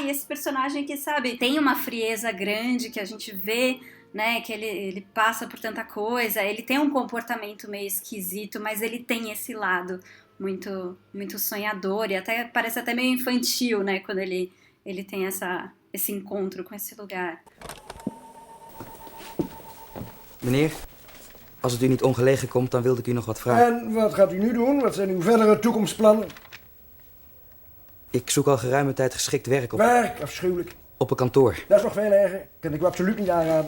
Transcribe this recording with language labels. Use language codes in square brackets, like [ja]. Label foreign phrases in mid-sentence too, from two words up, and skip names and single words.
[pt] E esse personagem que, sabe, tem uma frieza grande que a gente vê, né, que ele passa por tanta coisa, ele tem um comportamento meio esquisito, mas ele tem esse lado muito, muito sonhador, e até parece até meio infantil, né, quando ele tem esse encontro com esse lugar. [nl] Meneer, als het u niet ongelegen komt, dan wilde ik u nog wat vragen. En wat gaat u nu doen? Wat zijn uw verdere toekomstplannen? Ik zoek al geruime tijd geschikt werk Werk, afschuwelijk. op een kantoor. Dat is nog veel erger. Kan ik u absoluut niet aanraden.